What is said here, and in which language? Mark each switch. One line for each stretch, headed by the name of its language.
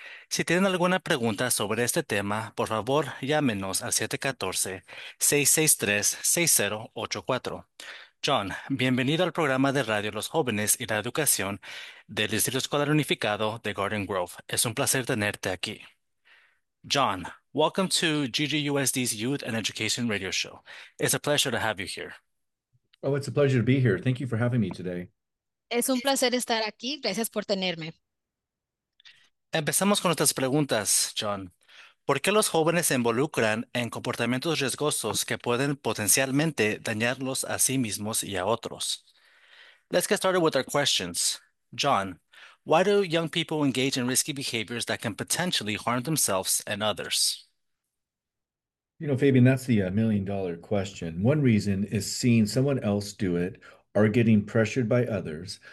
Spanish: Si tienen alguna pregunta sobre este tema, por favor, llámenos al 714-663-6084. John, bienvenido al programa de radio Los Jóvenes y la Educación del Distrito Escolar Unificado de Garden Grove. Es un placer tenerte aquí.
English: John, welcome to GGUSD's Youth and Education Radio Show. It's a pleasure to have you here. Oh, it's a pleasure to be here. Thank you for having me today.
Spanish: Es un placer estar aquí. Gracias por tenerme. Empezamos con nuestras preguntas, John. ¿Por qué los jóvenes se involucran en comportamientos riesgosos que pueden potencialmente dañarlos a sí mismos y a otros?
English: Let's get started with our questions. John, why do young people engage in risky behaviors that can potentially harm themselves and others? You know, Fabian, that's the million-dollar question. One reason is seeing someone else do it or getting pressured by others.